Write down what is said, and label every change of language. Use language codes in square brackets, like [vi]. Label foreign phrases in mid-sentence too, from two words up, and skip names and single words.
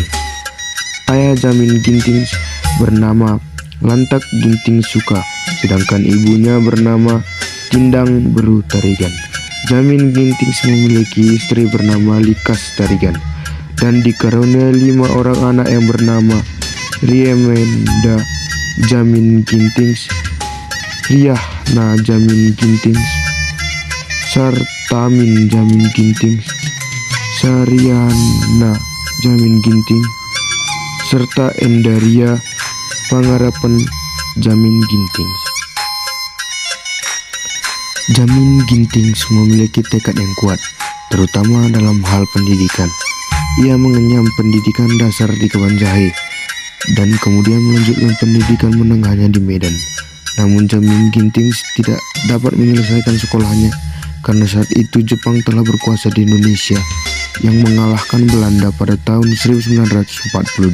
[id] Ayah Djamin Gintings bernama Lantak Ginting Soeka, sedangkan ibunya bernama Tindang Beru Tarigan. Djamin Gintings memiliki istri bernama Likas Tarigan dan dikaruniai 5 orang anak yang bernama Riemenda Djamin Gintings, Riahna Djamin Gintings, Sartamin Djamin Gintings, Saryana Djamin Ginting, serta Endaria Pangarapan Djamin Gintings. Djamin Gintings memiliki tekad yang kuat, terutama dalam hal pendidikan. Ia mengenyam pendidikan dasar di Kebanjahe dan kemudian melanjutkan pendidikan menengahnya di Medan. Namun Djamin Gintings tidak dapat menyelesaikan sekolahnya karena saat itu Jepang telah berkuasa di Indonesia yang mengalahkan Belanda pada tahun 1942.